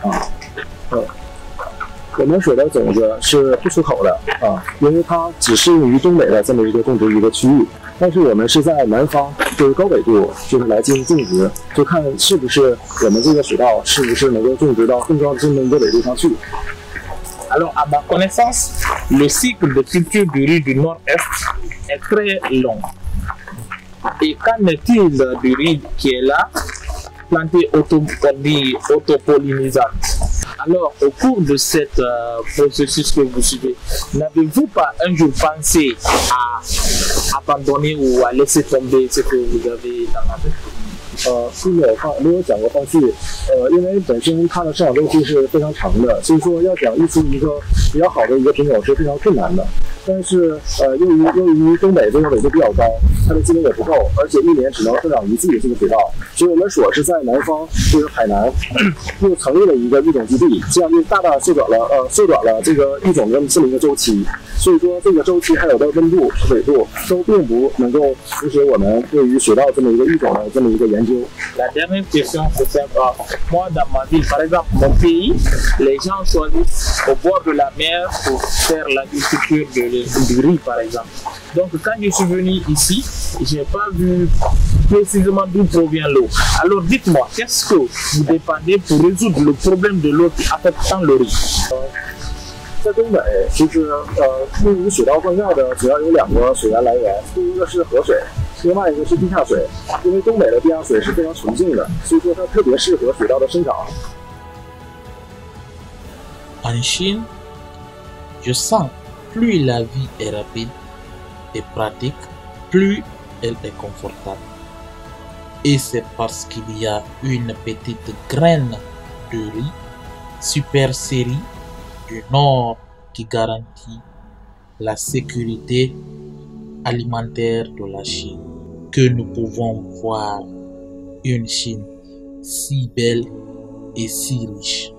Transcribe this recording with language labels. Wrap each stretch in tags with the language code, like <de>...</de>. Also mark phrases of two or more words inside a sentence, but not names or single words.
<zh>我们水的种子是不出口的因为它只适用于东北的这么一个种植一个区域，但是我们是在南方，就是高纬度，就是来进行种植，就看是不是我们这个水稻是不是能够种植到更高的这么一个纬度上去。</zh> <fr>Alors, à ma connaissance, le cycle de culture du riz du nord-est est très long. Et qu'en est-il du riz qui est là, planté autopollinisante? Alors, au cours de cet processus que vous suivez, n'avez-vous pas un jour pensé à abandonner ou à laisser tomber ce que vous avez dans la tête?</fr> <zh>是没有讲过放弃，因为本身它的生长周期是非常长的，所以说要想育出一个比较好的一个品种是非常困难的。但是由于东北这个纬度比较高，它的基温也不够，而且一年只能生长一季这个水稻，所以我们所是在南方，就是海南，又成立了一个育种基地，这样就大大缩短了这个育种的这么一个周期。所以说这个周期还有的温度、纬度都并不能够阻止我们对于水稻这么一个育种的这么一个研究。</zh> <fr>La dernière question, c'est simple. Moi, dans ma ville, par exemple, mon pays, les gens choisissent au bord de la mer pour faire l'agriculture du riz, par exemple. Donc, quand je suis venu ici, je n'ai pas vu précisément d'où provient l'eau. Alors, dites-moi, qu'est-ce que vous dépendez pour résoudre le problème de l'eau qui affecte tant le riz?</fr> <zh>在东北，就是用于水稻灌溉的主要有2个水源来源，第一个是河水，另外一个是地下水。因为东北的地下水是非常纯净的，所以说它特别适合水稻的生长。</zh> <fr>En Chine, je sens plus la vie est rapide et pratique, plus elle est confortable. Et c'est parce qu'il y a une petite graine de riz super série du nord qui garantit la sécurité alimentaire de la Chine, que nous pouvons voir une Chine si belle et si riche.</fr>